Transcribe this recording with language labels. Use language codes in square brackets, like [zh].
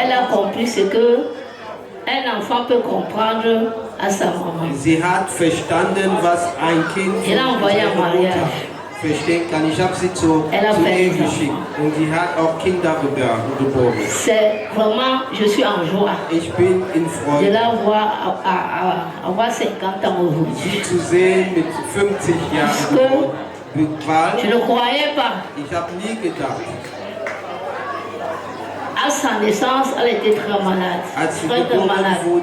[fr] Elle a compris ce que un enfant peut comprendre à sa maman. [de] Sie hat verstanden, was ein Kind [fr] Je l'ai envoyée en mariage. [de] verstehen kann. Ich habe sie zu Ehe geschickt und sie hat auch Kinder geboren. [fr] C'est vraiment, je suis en joie. [de] Ich bin in Freude. [fr] De la voir avoir 50 ans aujourd'hui. [de] Sie zu sehen mit 50 Jahren. [fr] Je ne croyais pas. [de] Ich habe nie gedacht. [fr] À sa naissance, elle était très malade. Très malade.